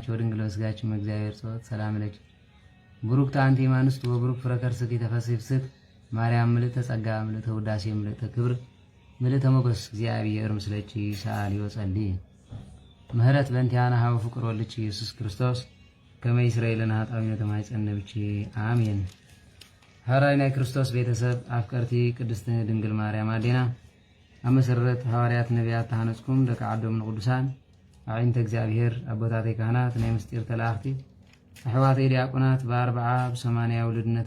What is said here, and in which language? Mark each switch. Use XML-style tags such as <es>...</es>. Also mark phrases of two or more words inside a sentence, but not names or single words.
<gez>ወድንግል በሥጋኪ እምእግዚአብሔር ጸወት ሰላም ለኪ ቡሩክት አንቲ እማንስት ወቡሩክ ፍሬ ከርሥኪ ተፈሥሒ ፍስሕት ማርያም ምልዕተ ጸጋ ምልዕተ ውዳሴ ምልዕተ ክብር ምልዕተ ሞገስ እግዚአብሔር ምስለኪ ሰአሊ ወጸልይ ምህረት በእንቲአነ ሀበ ፍቁር ወልድኪ ኢየሱስ ክርስቶስ ከመ ይስረይ ለነ ኃጣውኢነ ተማኅፀነ ብኪ አሜን።</gez> <ti>ሐራይ ናይ ክርስቶስ ቤተሰብ አፍቀርቲ ቅድስት ድንግል ማርያም አዴና አመሰረት ሐዋርያት ነቢያት ተሃነጽኩም ደቂ ዓዶም ንቅዱሳን አዕይንተ እግዚአብሔር አቦታተይ ካህናት ናይ ምስጢር ተላእኽቲ አሕዋተይ ዲያቆናት በ40 በ80 ውልድነት</ti>